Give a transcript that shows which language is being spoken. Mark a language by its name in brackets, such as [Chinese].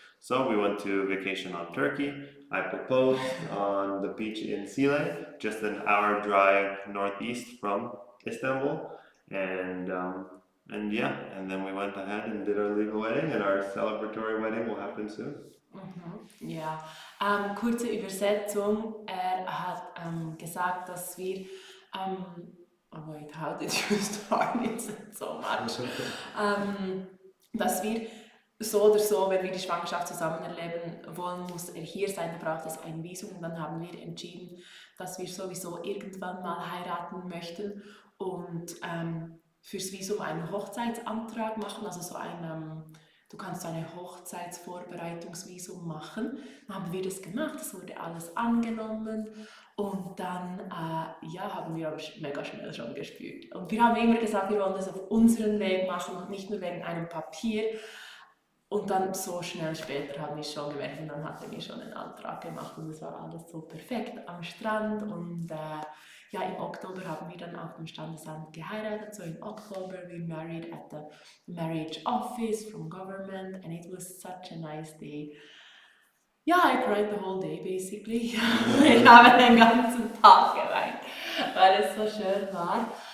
[English] So we went to vacation on Turkey. I proposed on the beach in Sile, just an hour drive northeast from Istanbul, and yeah, and then we went ahead and did our legal wedding, and our celebratory wedding will happen soon. [German] Ja, kurze Übersetzung. Er hat gesagt, dass wir. [English] Oh wait, how did you start? It's so much. [German] Dass wir so oder so, wenn wir die Schwangerschaft zusammen erleben wollen, muss er hier sein, da braucht es ein Visum. Und dann haben wir entschieden, dass wir sowieso irgendwann mal heiraten möchten und fürs Visum einen Hochzeitsantrag machen, also so ein, du kannst so eine Hochzeitsvorbereitungsvisum machen. Dann haben wir das gemacht, das wurde alles angenommen und dann ja, haben wir aber mega schnell schon gespürt. Und wir haben immer gesagt, wir wollen das auf unseren Weg machen und nicht nur wegen einem Papier. Und dann so schnell später haben wir es schon gemerkt und dann hatten wir schon einen Antrag gemacht und es war alles so perfekt am Strand und ja, im Oktober haben wir dann auf dem Standesamt geheiratet, so im Oktober [English] we married at the marriage office from government and it was such a nice day. Ja, I cried the whole day basically. [German] Ich habe den ganzen Tag geweint, weil es so schön war.